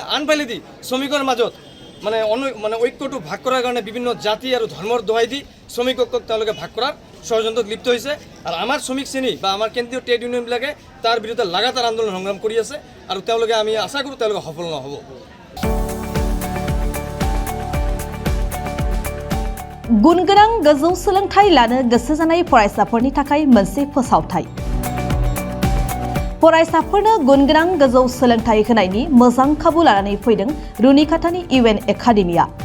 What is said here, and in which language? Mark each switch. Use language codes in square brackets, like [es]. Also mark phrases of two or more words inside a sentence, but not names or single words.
[as] আনফালেদি শ্ৰমিকৰ মাজত মানে ঐক্যটো ভাগ কৰাৰ কাৰণে বিভিন্ন জাতি আৰু ধৰ্মৰ দোহাই দি শ্ৰমিক ঐক্যক তেওঁলোকে ভাগ কৰাৰ ষড়যন্ত্ৰত লিপ্ত হৈছে। আৰু আমাৰ শ্ৰমিক শ্ৰেণী বা আমাৰ কেন্দ্ৰীয় ট্ৰেড ইউনিয়নবিলাকে তাৰ বিৰুদ্ধে লাগাতাৰ আন্দোলন সংগ্ৰাম কৰি আছে আৰু তেওঁলোকে আমি আশা কৰোঁ তেওঁলোকে সফল নহ'ব। [brx] गुनगोनां गोजौ सोलोंथाइ लानो गोसो जानाय फरायसाफोरनि थाखाय मोनसे फोसावथाय। फरायसाफोरनो गुनगोनां गोजौ सोलोंथाइ होनायनि मोजां खाबु लानानै फैदों रुनिकाटानि इउएन एकाडेमिया।